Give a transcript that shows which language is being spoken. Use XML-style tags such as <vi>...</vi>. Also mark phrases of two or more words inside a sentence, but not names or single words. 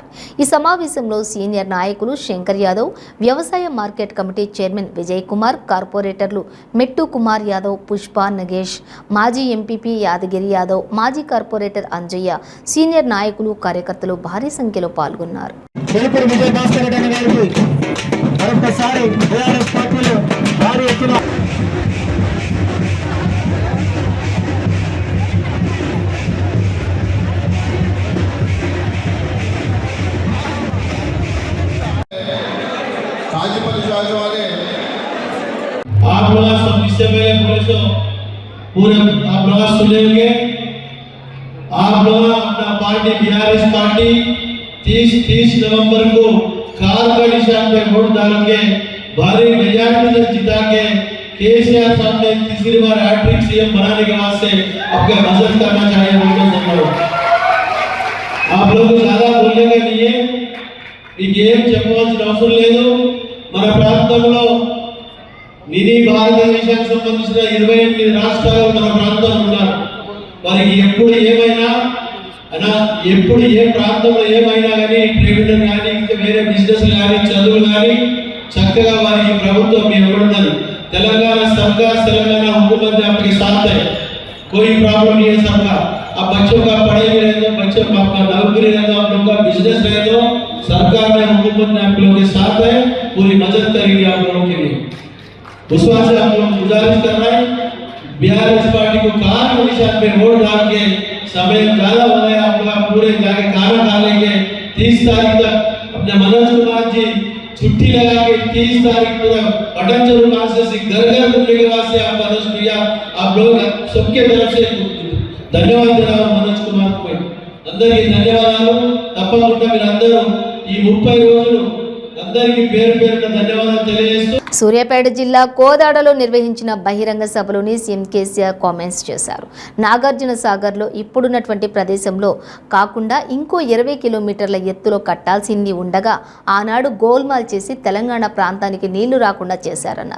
<te>ఈ సమావేశంలో సీనియర్ నాయకులు శంకర్ యాదవ్, వ్యవసాయ మార్కెట్ కమిటీ చైర్మన్ విజయ్ కుమార్, కార్పొరేటర్లు మెట్టు కుమార్ యాదవ్, పుష్ప, నగేష్, మాజీ ఎంపీపీ యాదగిరి యాదవ్, మాజీ కార్పొరేటర్ అంజయ్య, సీనియర్ నాయకులు, కార్యకర్తలు భారీ సంఖ్యలో పాల్గొన్నారు. చేపూరు విజయ భాస్కర్ రెడ్డి అనే గారికి మరొకసారి టీఆర్ఎస్ పార్టీలో భారీ ఎత్తున</te> <hi>आप लोग सब इससे पहले पुलिसों पूरे आप लोग सुनेंगे। आप लोग अपना पार्टी बीआरएस पार्टी 30 नवंबर को कार का निशान पे वोट डाल के भारी मेजॉरिटी से जिता के केसीआर साहब ने तीसरी बार</hi> <en>hat-trick CM</en> <hi>बनाने के वास्ते आपका मदद करना चाहिए। आप लोग ज्यादा बोलने का नहीं है,</hi> <te>ఏం చెప్పవలసిన అవసరం లేదు। మన ప్రాంతంలో మినీ భారతదేశానికి సంబంధించిన 28 రాష్ట్రాలు మన ప్రాంతంలో ఉన్నారు। వారికి ఎప్పుడు ఏ ప్రాంతంలో ఏమైనా కానీ ట్రేడ్ కానీ ఇంకా వేరే బిజినెస్ కానీ చదువులు కానీ చక్కగా వారికి ప్రభుత్వం ఇవ్వబడుతుంది।</te> <hi>తెలంగాణ సర్కార్ తెలంగాణ हुकूमत ने आपके साथ है, कोई प्रॉब्लम नहीं है सबका। अब बच्चों का पढ़ाई में रहते, बच्चों का नौकरी रहते, आप लोगों का बिजनेस रहते, सरकार ने हुकूमत ने आप लोगों के साथ है, पूरी मदद करेगी आप लोगों के लिए। उस बात से आप लोग गुजारिश कर रहे हैं बीआरएस पार्टी को कार के निशान पे वोट डाल के समय ज्यादा हो गया, आप लोग पूरे जाके खाना खा लेंगे। 30 तारीख तक अपने मनोज कुमार जी छुट्टी लगा के 30 तारीख पूरा पटन चलो कॉन्स्टिट्यूंसी घर घर घूमने के वास्ते आप मनोज भैया आप लोग सबके तरफ से धन्यवाद देना मनोज कुमार को</hi> <te>అందరికీ ధన్యవాదాలు। తప్పకుండా మీరందరూ ఈ 30 రోజులు అందరికీ పేరు పేరున ధన్యవాదాలు తెలియజేస్తూ సూర్యాపేట జిల్లా కోదాడలో నిర్వహించిన బహిరంగ సభలోని సీఎం కేసీఆర్ కామెంట్స్ చేశారు। నాగార్జున సాగర్లో ఇప్పుడున్నటువంటి ప్రదేశంలో కాకుండా ఇంకో 20 కిలోమీటర్ల ఎత్తులో కట్టాల్సింది ఉండగా ఆనాడు గోల్మాల్ చేసి తెలంగాణ ప్రాంతానికి నీళ్లు రాకుండా చేశారన్నారు।</te>